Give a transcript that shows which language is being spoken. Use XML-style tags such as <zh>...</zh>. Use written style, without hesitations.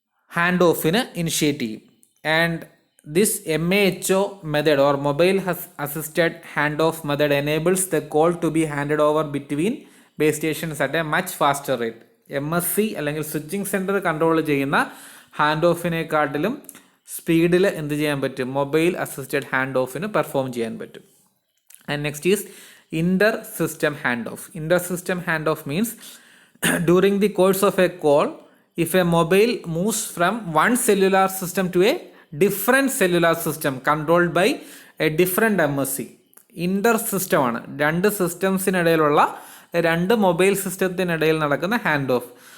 <ml>Hand ഓഫിന് initiate ചെയ്യും.</ml> <en>And this MAHO method or mobile assisted hand off method enables the call to be handed over between base stations at a much faster rate.</en> <ml>MSC അല്ലെങ്കിൽ switching centre control ചെയ്യുന്ന hand ഓഫിനെക്കാട്ടിലും സ്പീഡിൽ എന്ത് ചെയ്യാൻ പറ്റും? Mobile assisted hand ഓഫിന് perform ചെയ്യാൻ പറ്റും.</ml> <en>And next is inter system hand off. Inter system hand off means during the course of a call, if a mobile moves from one cellular system to a different cellular system controlled by a different MSC.</en> <ml>Inter system ആണ്, രണ്ട് സിസ്റ്റംസിനിടയിലുള്ള, രണ്ട് mobile സിസ്റ്റത്തിനിടയിൽ നടക്കുന്ന hand of.</ml>